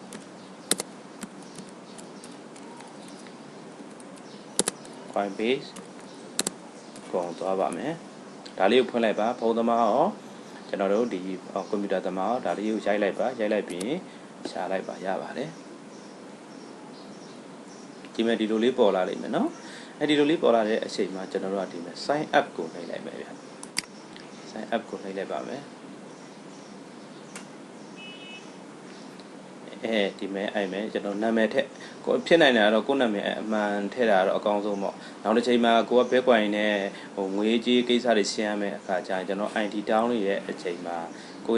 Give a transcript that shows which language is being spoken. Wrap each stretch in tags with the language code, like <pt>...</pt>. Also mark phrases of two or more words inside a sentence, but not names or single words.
<my>Coinbase ကိုသွားပါမယ်ဒါလေးကိုဖွင့်လိုက်ပါဖုန်းသမားရောကျွန်တော်တို့ဒီကွန်ပျူတာသမားရောဒါလေးကိုရိုက်လိုက်ပါရိုက်လိုက်ပြီးရှာလိုက်ပါရပါတယ် ဒီမဲ့ဒီလိုလေးပေါ်လာလိမ့်မယ်နော်အဲဒီလိုလေးပေါ်လာတဲ့အချိန်မှာကျွန်တော်တို့ကဒီမဲ့</my> <en>sign up</en> <my>ကိုနှိပ်လိုက်မယ်ဗျ</my> <en>sign up</en> <my>ကိုနှိပ်လိုက်ပါမယ်ဒီမဲ့အဲ့မဲ့ကျွန်တော်နာမည်ထက်ကိုဖြစ်နိုင်တာတော့ကိုနာမည် အမှန်ထည့်တာတော့အကောင်းဆုံးပေါ့နောက်တစ်ချိန်မှာကိုက Bitcoin နဲ့ဟိုငွေကြေးကိစ္စတွေရှင်းရမယ်အခါကျရင်ကျွန်တော်</my> <en>ID down</en> <my>လေးရဲ့အချိန်မှာကို</my>